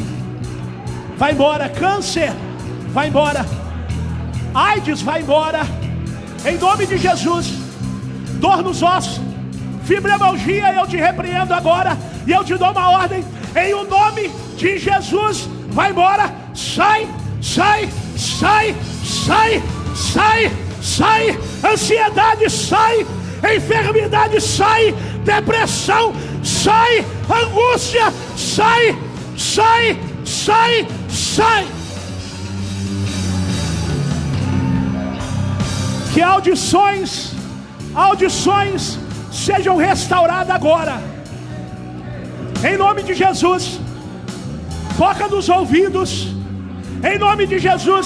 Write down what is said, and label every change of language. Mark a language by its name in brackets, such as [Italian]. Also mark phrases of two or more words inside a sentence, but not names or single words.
[Portuguese] Vai embora. Câncer, vai embora. AIDS, vai embora. Em nome de Jesus. Dor nos ossos, fibromialgia, eu te repreendo agora. E eu te dou uma ordem. Em o nome de Jesus, vai embora. Sai, sai, sai, sai, sai, sai. Ansiedade, sai. Enfermidade, sai. Depressão, sai. Angústia, sai, sai, sai, sai. Que audições sejam restauradas agora. Em nome de Jesus. Toca nos ouvidos. Em nome de Jesus.